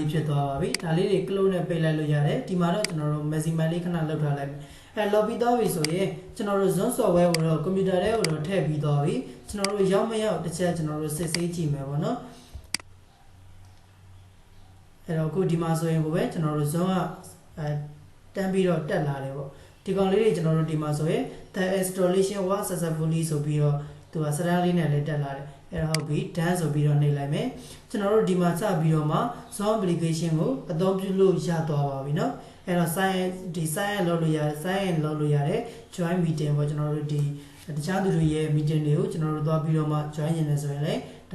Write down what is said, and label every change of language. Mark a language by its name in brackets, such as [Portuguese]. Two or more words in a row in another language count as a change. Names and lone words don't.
[Burmese] ဖြစ်သွားပါပြီဒါလေးတွေ close နဲ့ပိတ်လိုက်လို့ရတယ်ဒီမှာတော့ကျွန်တော်တို့ maximum လေးခဏလောက်ထားလိုက်အဲ့လောက်ပြီးသွားပြီဆိုရင်ကျွန်တော်တို့ Zoom software ကိုတော့ computer ထဲကိုတော့ထည့်ပြီးသွားပြီကျွန်တော်တို့ရောက်မရောက်တစ်ချက်ကျွန်တော်တို့စစ်ဆေးကြည့်မယ်ပေါ့နော် အဲ့တော့အခုဒီမှာဆိုရင်ကိုပဲကျွန်တော်တို့ Zoom ကတန်းပြီးတော့တက်လာတယ်ပေါ့ဒီကောင်လေးတွေကျွန်တော်တို့ဒီမှာဆိုရင် [English] the installation was successfully [Burmese] ဆိုပြီးတော့သူကစတန်းလေးနဲ့လည်းတက်လာတယ်အဲ့တော့ဟုတ်ပြီ done ဆိုပြီးတော့နှိပ်လိုက်မယ်ကျွန်တော်တို့ဒီမှာစပြီးတော့မှ Zoom application ကိုအသုံးပြုလို့ရသွားပါပြီเนาะအဲ့တော့ sign လုပ်လို့ရတယ် sign လုပ်လို့ရတယ် [English] join meeting [Burmese] ပေါ့ကျွန်တော်တို့ဒီတခြားသူတွေရဲ့ meeting တွေကိုကျွန်တော်တို့သွားပြီးတော့မှ join ရင်လည်းဆိုရင်လည်းဒါ